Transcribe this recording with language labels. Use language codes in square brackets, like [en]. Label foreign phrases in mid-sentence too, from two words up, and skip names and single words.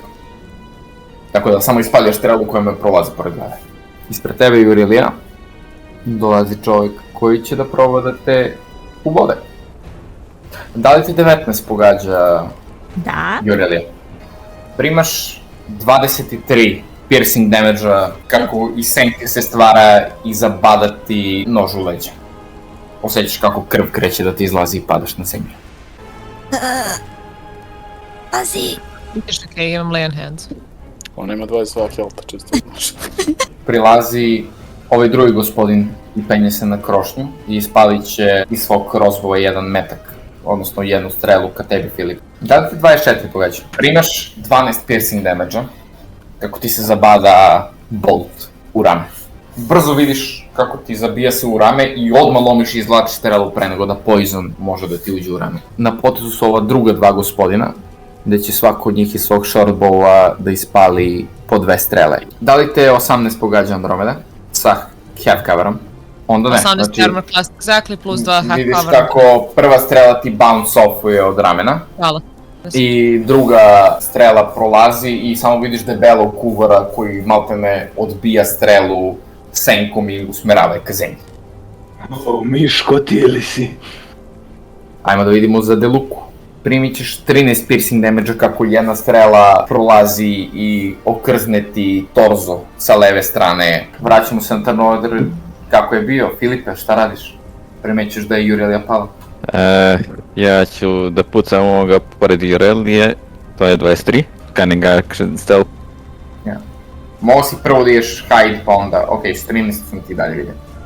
[sr] Tako da samo ispaljaš strelu koja me prolazi pored glave. Ispred tebe Jurilija dolazi čovjek koji će da proba da te ubode. Da li ti 19 pogađa Da. Jurilija? Primaš 23 [en] piercing damage-a [sr] kako iz senke se stvara i zabada ti nož u leđa. Osjećaš kako krv kreće da ti izlazi i padaš na zemlju. Pazi. Vidiš, okej, imam [en] lay on hands. [sr] On ima 22 helta, čisto znaš. Prilazi ovaj drugi gospodin i penje se na krošnju i ispalit će iz svog crossbowa jedan metak, odnosno jednu strelu ka tebi, Filip. Da li ti 24 pogađa? Primaš 12 [en] piercing damage-a, [sr] kako ti se zabada bolt u rame. Brzo vidiš kako ti zabija se u rame i odmah lomiš i izvlačiš strelu pre nego da poison može da ti uđe u rame. Na potezu su ova druga dva gospodina, gdje će svako od njih iz svog shortbowa da ispali po 2 strele. Da li te 18 pogađa Andromeda? Sa [en] half coverom? [sr] Onda ne. [en] 18 armor class, exactly, plus 2 half [sr] Vidiš [en] cover. [sr] kako prva strela ti [en] bounce offuje [sr] od ramena Hvala. i druga strela prolazi i samo vidiš debelog kuvara koji maltene odbija strelu senkom i usmerava je ka zemlji. O, Miško, ti li si? Ajmo da vidimo za Deluku. Primit ćeš 13 [en] piercing damage-a [sr] kako jedna strela prolazi i okrzne ti torzo sa leve strane. Vraćamo se na [en] turn order [sr] kako je bio. Filipe, šta radiš? Primećuješ da je Jurilija pala. Ja ću da pucam ovoga pored Jurelije, to je 23, [en] cunning action stealth. [sr] Mogu si prvo da ideš hide pa onda, ok, s 13 sam ti dalje vidio.